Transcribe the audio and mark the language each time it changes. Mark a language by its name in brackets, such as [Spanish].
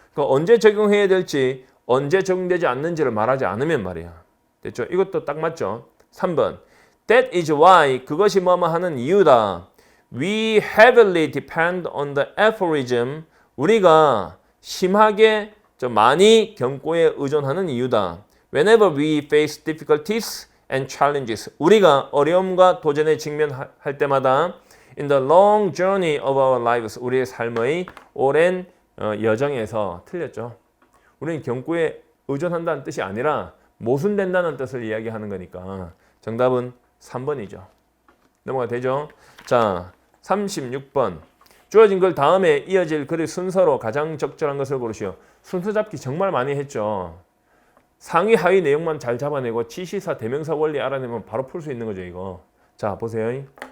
[Korean] 그러니까 언제 적용해야 될지 언제 적용되지 않는지를 말하지 않으면 말이야. 됐죠? 이것도 딱 맞죠? 3번 [English] That is why [Korean] 그것이 뭐뭐 하는 이유다. [English] We heavily depend on the aphorism [Korean] 우리가 심하게 많이 경고에 의존하는 이유다. [English] Whenever we face difficulties and challenges [Korean] 우리가 어려움과 도전에 직면할 때마다 [English] in the long journey of our lives [Korean] 우리의 삶의 오랜 여정에서 틀렸죠. 우리는 경고에 의존한다는 뜻이 아니라 모순된다는 뜻을 이야기하는 거니까 정답은 3번이죠. 넘어가 되죠? 자, 36번 주어진 글 다음에 이어질 글의 순서로 가장 적절한 것을 고르시오. 순서 잡기 정말 많이 했죠. 상위 하위 내용만 잘 잡아내고 지시사 대명사 원리 알아내면 바로 풀 수 있는 거죠 이거. 자 보세요.